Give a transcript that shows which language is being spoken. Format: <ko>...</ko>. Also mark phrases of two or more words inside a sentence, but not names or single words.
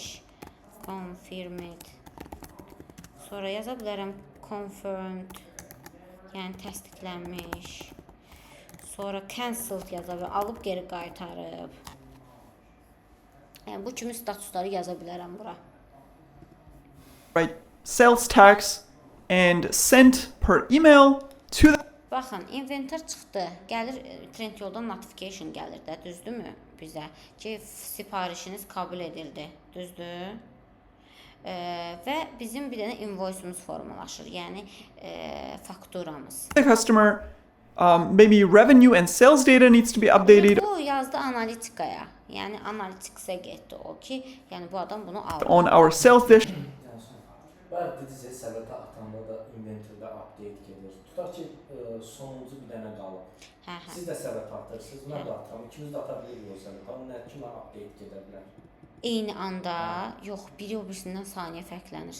<az>Confirmed. Sonra yaza bilərəm confirmed, yəni təsdiqlənmiş. Sonra cancelled yaza bilərəm, alıb geri qaytarıb. Yəni bu kimi statusları yaza bilərəm bura.</az> <en>Right, sales tax and sent per email to the</en> <az>Baxın, inventar çıxdı. Gəlir Trendyoldan notification gəlir də, düzdürmü bizə ki, sifarişiniz qəbul edildi, düzdür? Və bizim bir dənə invoice'umuz formalaşır, yəni fakturamız.</az> <en>customer. Maybe revenue and sales data needs to be updated</en> <az>Bu yazdı analitikaya. Yəni analitiksə getdi o ki, yəni bu adam bunu aldı.</az> <en>on our sales dash.</en> <az>Bəli, dediniz, səbətə atanda da inventorda update gedir. Tutaq ki, sonuncu bir dənə qalıb. Siz də səbət atırsınız, mən də atıram. İkimiz də ata bilirik o səbət. Amma nə kimi update gedə bilər? Eyni anda, yox, biri o birisindən saniyə fərqlənir.</az>